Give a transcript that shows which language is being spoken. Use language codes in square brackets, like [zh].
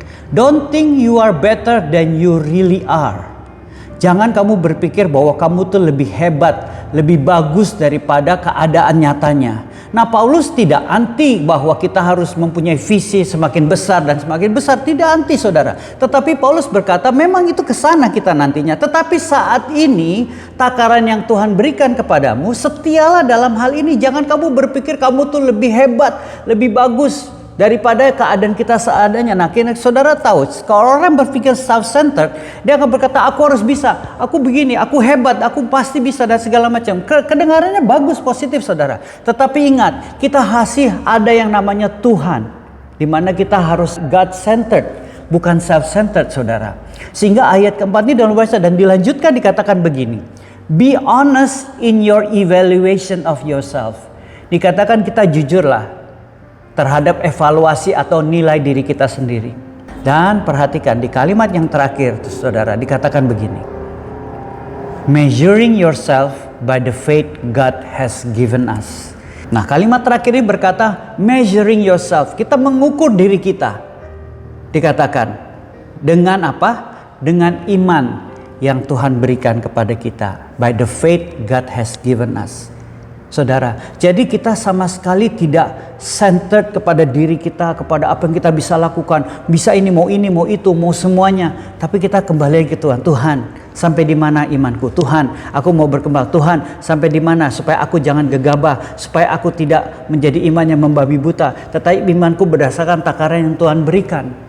[en] Don't think you are better than you really are. [id] Jangan kamu berpikir bahwa kamu tuh lebih hebat, lebih bagus daripada keadaan nyatanya. Nah Paulus tidak anti bahwa kita harus mempunyai visi semakin besar dan semakin besar. Tidak anti saudara. Tetapi Paulus berkata memang itu kesana kita nantinya. Tetapi saat ini takaran yang Tuhan berikan kepadamu, setialah dalam hal ini. Jangan kamu berpikir kamu tuh lebih hebat, lebih bagus daripada keadaan kita seadanya. Nah, saudara tahu, kalau orang berpikir self-centered, dia akan berkata, aku harus bisa, aku begini, aku hebat, aku pasti bisa, dan segala macam. Kedengarannya bagus, positif saudara. Tetapi ingat, kita ada yang namanya Tuhan, di mana kita harus God-centered, bukan self-centered saudara. Sehingga ayat keempat ini dalam bahasa dan dilanjutkan dikatakan begini. [en] Be honest in your evaluation of yourself. [id] Dikatakan kita jujurlah terhadap evaluasi atau nilai diri kita sendiri. Dan perhatikan di kalimat yang terakhir saudara dikatakan begini. [en] Measuring yourself by the faith God has given us. [id] Nah kalimat terakhir ini berkata [en] measuring yourself. [id] Kita mengukur diri kita. Dikatakan dengan apa? Dengan iman yang Tuhan berikan kepada kita. [en] By the faith God has given us. [id] Saudara, jadi kita sama sekali tidak centered kepada diri kita, kepada apa yang kita bisa lakukan. Bisa ini, mau itu, mau semuanya. Tapi kita kembali ke Tuhan. Tuhan, sampai di mana imanku? Tuhan, aku mau berkembang. Tuhan, sampai di mana? Supaya aku jangan gegabah. Supaya aku tidak menjadi iman yang membabi buta. Tetapi imanku berdasarkan takaran yang Tuhan berikan.